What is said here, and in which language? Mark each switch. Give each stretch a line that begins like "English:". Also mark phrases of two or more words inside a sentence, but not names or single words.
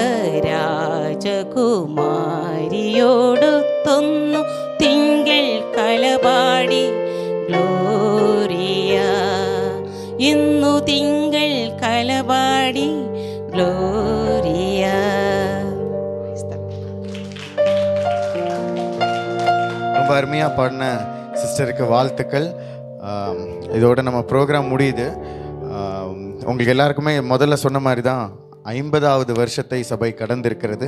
Malayalam: രാജകുമാരിയോടൊത്തൊന്നു തിങ്കൾ കലപാടി ഗ്ലോറിയ ഇന്നു തിങ്കൾ കലപാടി ഗ്ലോറിയ.
Tamil: ரொம்ப அருமையாக பாடின சிஸ்டருக்கு வாழ்த்துக்கள். இதோட நம்ம ப்ரோக்ராம் முடியுது. உங்களுக்கு எல்லாருக்குமே முதல்ல சொன்ன மாதிரி தான் 50வது வருஷத்தை சபை கடந்திருக்கிறது.